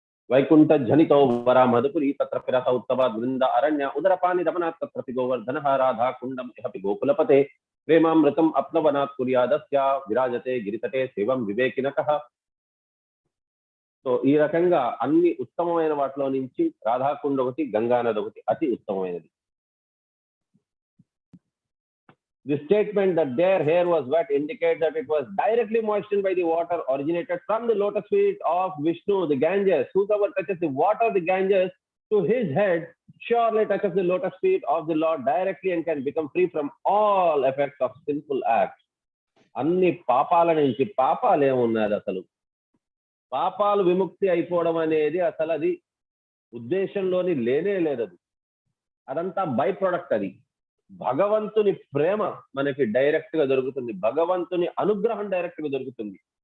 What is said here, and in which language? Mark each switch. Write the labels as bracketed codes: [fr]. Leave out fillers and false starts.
[sa] వైకుంఠ జనితో వరా మధుపురి తత్ర పిరత ఉత్తమ బృంద అరణ్య ఉదరపాని దమనాత్ తత్రపి గోవర్ధన రాధాకుండం ఇహపి గోకులపతే ప్రేమామృతం అప్నవనాత్ కుర్యాదస్య విరాజతే గిరితటే శివం వివేకినకః. [te] సో ఈ రకంగా అన్ని ఉత్తమమైన వాటిలో నుంచి రాధాకుండ ఒకటి, గంగానది ఒకటి అతి ఉత్తమమైనది. [en] The statement that their hair was wet indicates that it was directly moistened by the water originated from the lotus feet of Vishnu, the Ganges. Whosoever touches the water of the Ganges to his head surely touches the lotus feet of the Lord directly and can become free from all effects of sinful acts. [te] అన్ని పాపాల నుంచి, పాపాలు ఏమున్నది అసలు, పాపాలు విముక్తి అయిపోవడం అనేది అసలు అది ఉద్దేశంలోని లేనే లేదు. అదంతా బై ప్రొడక్ట్. అది భగవంతుని ప్రేమ మనకి డైరెక్ట్ గా దొరుకుతుంది, భగవంతుని అనుగ్రహం డైరెక్ట్ గా దొరుకుతుంది.